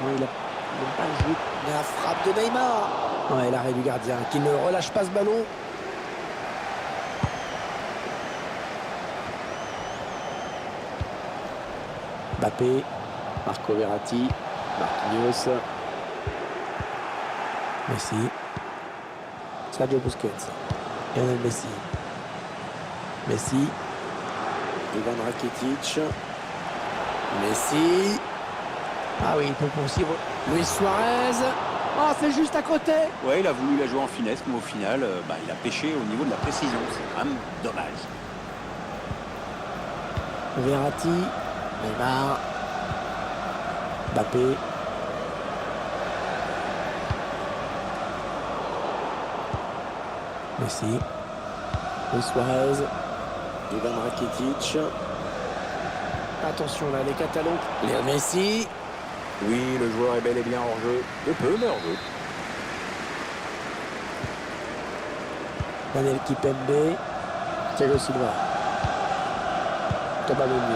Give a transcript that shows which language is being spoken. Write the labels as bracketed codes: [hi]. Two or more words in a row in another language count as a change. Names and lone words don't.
[fr] Il n'a pas joué. La frappe de Neymar. Ouais, l'arrêt du gardien qui ne relâche pas ce ballon. Mbappé. Marco Verratti. Marquinhos. Messi. Sergio Busquets. Lionel Messi. Messi. Ivan Rakitic. Messi. Ah oui, il peut poursuivre. Luis Suarez. Oh, c'est juste à côté. Ouais, il a voulu la jouer en finesse, mais au final, il a pêché au niveau de la précision. C'est quand même dommage. Verratti. Neymar. Mbappé. Messi. Luis Suarez. Ivan Rakitic. Attention là, les Catalans. Léo Messi. Oui, le joueur est bel et bien hors jeu. De peu, mais hors jeu. Daniel Kipembe. Thiago Silva. Thomas Meunier.